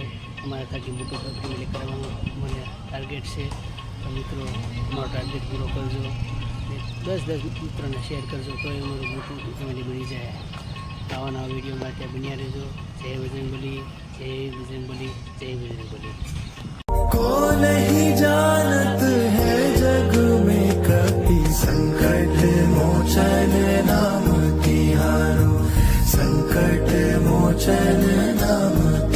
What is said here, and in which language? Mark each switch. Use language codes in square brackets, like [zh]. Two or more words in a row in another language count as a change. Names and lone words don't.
[gu] અમારા થકી મોટું ફેમિલી કરવાનું મને ટાર્ગેટ છે. તો મિત્રો અમારો ટાર્ગેટ પૂરો કરજો. 10 મિત્રોને શેર કરજો તો એ અમારું મોટું ફેમિલી બની જાય. આવા નવા વિડીયો માટે બન્યા રહેજો. જય બજરંગબલી, જય બજરંગબલી, જય બજરંગબલી. [hi] को नहीं जानत है जग में कभी संकट मोचन नाम तिहारो, संकट मोचन नाम